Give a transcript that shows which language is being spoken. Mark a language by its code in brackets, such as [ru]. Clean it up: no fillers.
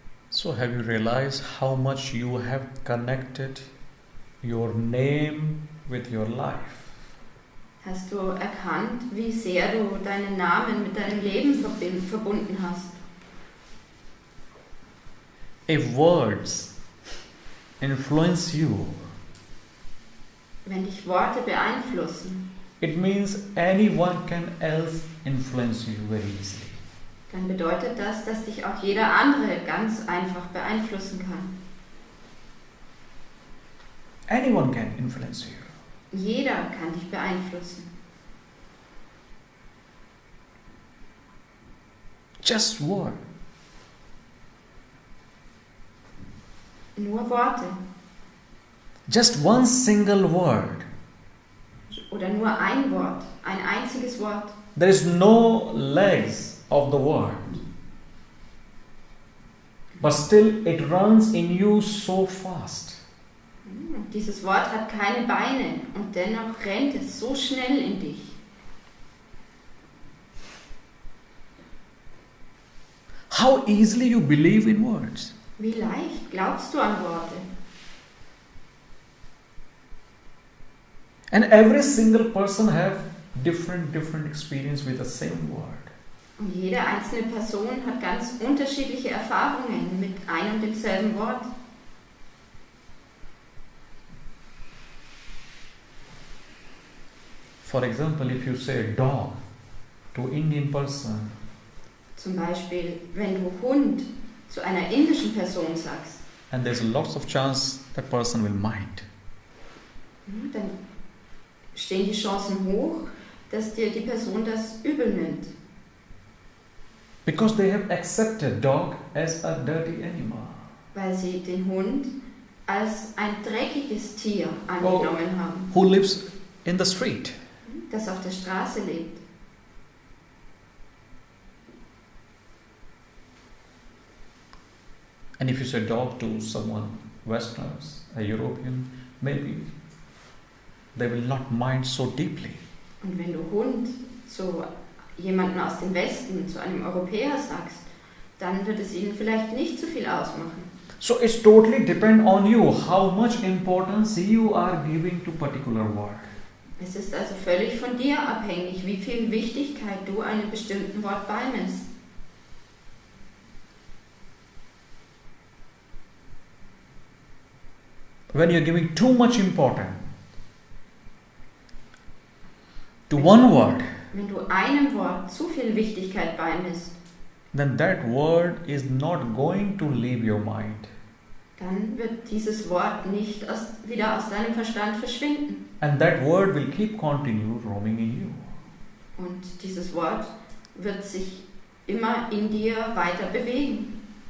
[en] So have you realized how much you have connected your name with your life? [de] Hast du erkannt, wie sehr du deinen Namen mit deinem Leben verbunden hast? [en] If words influence you, [de] Wenn dich Worte beeinflussen, [en] it means anyone can else influence you very easily. [de] dann bedeutet das, dass dich auch jeder andere ganz einfach beeinflussen kann. [en] Anyone can influence you. [de] Jeder kann dich beeinflussen. [en] Just word. [de] Nur Worte [en] Just one single word. [de] oder nur ein Wort, ein einziges Wort. [en] There is no legs of the word. But still it runs in you so fast. [de] Dieses Wort hat keine Beine und dennoch rennt es so schnell in dich. [en] How easily you believe in words. [de] Wie leicht glaubst du an Worte? [en] And every single person have different experience with the same word. [de] Und jede einzelne Person hat ganz unterschiedliche Erfahrungen mit einem und demselben Wort. [en] For example, if you say dog to Indian person, [de] Zum Beispiel, wenn du Hund zu einer indischen Person sagst, [en] and there's lots of chance that person will mind. [de] dann stehen die Chancen hoch, dass dir die Person das übel nimmt. [en] Because they have accepted dog as a dirty animal. [de] Weil sie den Hund als ein dreckiges Tier angenommen haben, [en] Who lives in the street. [de] das auf der Straße lebt. [en] And if you say dog to someone, Westerners, a European, maybe they will not mind so deeply. [de] Und wenn du Hund zu jemandem aus dem Westen, zu einem Europäer sagst, dann wird es ihnen vielleicht nicht so viel ausmachen. [en] So it's totally depend on you how much importance you are giving to particular word. [de] Es ist also völlig von dir abhängig, wie viel Wichtigkeit du einem bestimmten Wort beimisst. [en] When you're giving too much importance to one word, [de] Wenn du einem Wort zu viel Wichtigkeit beimisst, [en] then that word is not going to leave your mind. [de] dann wird dieses Wort nicht wieder aus deinem Verstand verschwinden. [en] And that word will keep continue roaming in you. [de] Und dieses Wort wird sich immer in dir weiter bewegen.